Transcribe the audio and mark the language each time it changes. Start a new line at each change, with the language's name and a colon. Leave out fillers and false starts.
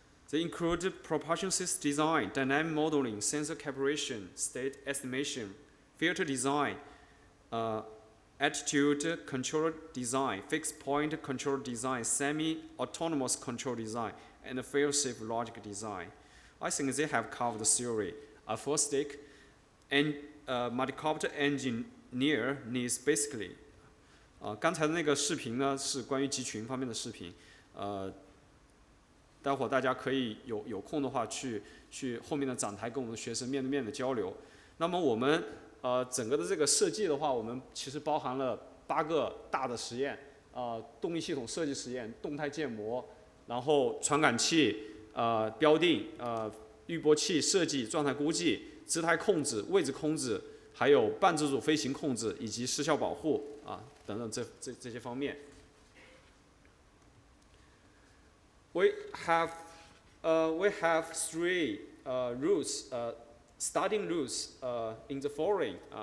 English: They include propulsion system design, dynamic modeling, sensor calibration, state estimation, filter design, attitude control design, fixed point control design, semi-autonomous control design, and fail-safe logic design. I think they have covered the theory. A full-stack and multicopter engineer needs basically.
Chinese: 刚才的那个视频呢是关于集群方面的视频，待会儿大家可以有空的话去后面的讲台跟我们的学生面对面的交流。那么我们整个的这个设计的话，我们其实包含了8个大的实验，动力系统设计实验、动态建模，然后传感器、标定、滤波器设计、状态估计、姿态控制、位置控制，还有半自主飞行控制以及失效保护等等这些方面。
English: We have 3 rules, starting rules in the following.